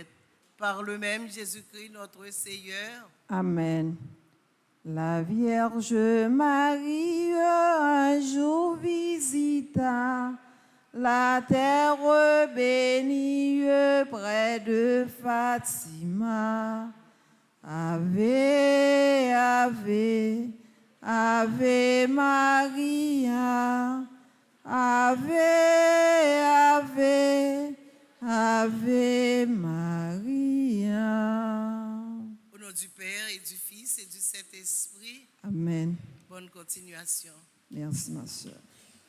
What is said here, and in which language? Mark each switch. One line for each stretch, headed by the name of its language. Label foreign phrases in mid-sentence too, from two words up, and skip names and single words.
French: Par le même Jésus-Christ, notre Seigneur. Amen. La Vierge Marie un jour visita la terre bénie près de Fatima.
Latin: Ave, ave, ave Maria. Ave, ave, ave Maria.
French: Au nom du Père et du Fils et du Saint-Esprit. Amen. Bonne continuation. Merci, ma soeur.